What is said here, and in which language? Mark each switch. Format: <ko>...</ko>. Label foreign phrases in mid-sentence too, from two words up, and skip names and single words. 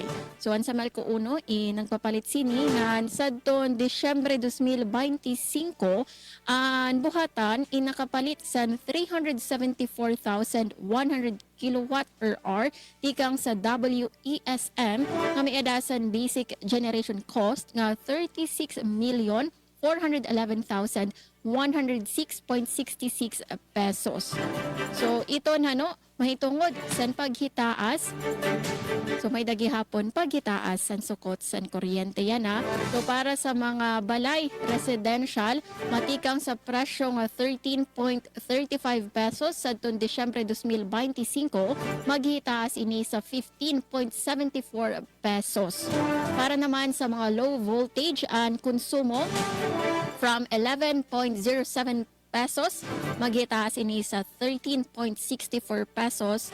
<war>So ang sa Melco 1 nagpapalit sini nga sadton Disyembre 2025 ang buhatan nakapalit san 374,100</war> <en>kilowatt per hour</en> <war>tikang sa WESM nga may adasan</war> <en>basic generation cost</en> <war>nga 36,411,106.66 pesos. So ito mahitungod san paghitaas. So may dagihapon paghitaas san sukot san kuryente yan So para sa mga balay residential matikang sa presyo nga 13.35 pesos sa Disyembre 2025 maghitaas ini sa 15.74 pesos. Para naman sa mga</war> <en>low voltage</en> <war>and konsumo from 11.07 pesos, maghitaas ini sa 13.64 pesos.</war>